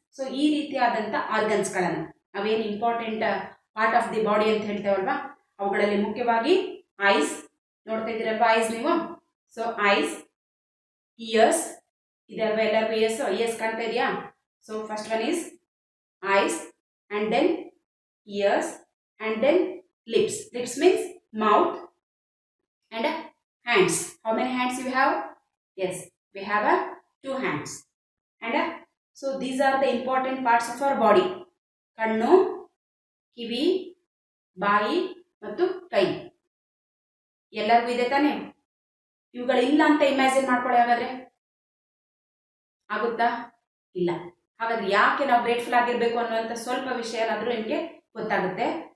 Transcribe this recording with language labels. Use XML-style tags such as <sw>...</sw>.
<kn>So ಈ ರೀತಿಯಾದಂಥ ಆರ್ಗನ್ಸ್ಗಳನ್ನು ನಾವೇನು</kn> <en>important part of the body</en> <kn>ಅಂತ ಹೇಳ್ತೇವಲ್ವಾ, ಅವುಗಳಲ್ಲಿ ಮುಖ್ಯವಾಗಿ ಐಸ್, ನೋಡ್ತಾ ಇದ್ದೀರಲ್ವಾ ಐಸ್ ನೀವು. ಸೊ ಐಸ್, ಇಯರ್ಸ್, ಇದಲ್ವಾ ಎಲ್ಲರಿಗೂ ಇಯರ್ಸ್ ಕಾಣ್ತಾ ಇದೆಯಾ.</kn> <en>So first one is eyes and then ears and then lips. Lips means mouth and hands. How many hands you have? Yes, we have 2 hands. And so these are the important parts of our body.</en> <kn>ಕಣ್ಣು, ಕಿವಿ, ಬಾಯಿ ಮತ್ತು ಕೈ ಎಲ್ಲರಿಗೂ ಇದೆ ತಾನೆ. ಇವುಗಳಿಲ್ಲ ಅಂತ imagine ಮಾಡ್ಕೊಳ್ಳಿ. ಹಾಗಾದ್ರೆ ಆಗುತ್ತಾ? ಇಲ್ಲ. ಹಾಗಾದ್ರೆ ಯಾಕೆ ನಾವು ಗ್ರೇಟ್ಫುಲ್ ಆಗಿರಬೇಕು ಅನ್ನುವಂಥ ಸ್ವಲ್ಪ ವಿಷಯ ಏನಾದರೂ ನಿಮಗೆ ಗೊತ್ತಾಗುತ್ತೆ.</kn>